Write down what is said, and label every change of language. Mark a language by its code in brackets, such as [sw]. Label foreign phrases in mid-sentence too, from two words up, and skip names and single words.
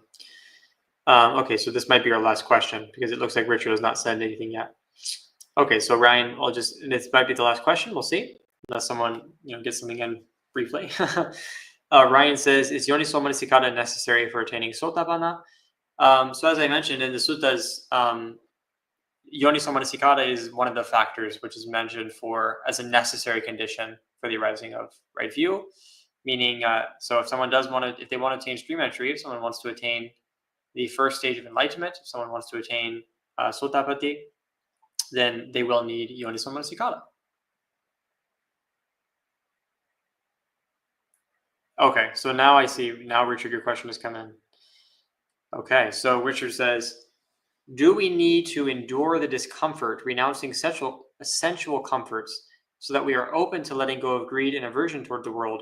[en] Okay, so this might be our last question because it looks like Richard has not said anything yet. Okay, so Ryan, this might be the last question. We'll see, unless someone gets something in briefly. Ryan says, "Is [pi] yoniso manasikara [en] necessary for attaining sotapanna?" So as I mentioned in the suttas, [pi] yoniso manasikara [en] is one of the factors which is mentioned as a necessary condition for the arising of right view. Meaning, so if someone if they want to attain stream entry, if someone wants to attain the first stage of enlightenment, if someone wants to attain sotapatti, then they will need [pi] yoniso manasikara. [en] Okay, so now I see. Now, Richard, your question has come in. Okay, so Richard says, do we need to endure the discomfort, renouncing sensual comforts, so that we are open to letting go of greed and aversion toward the world?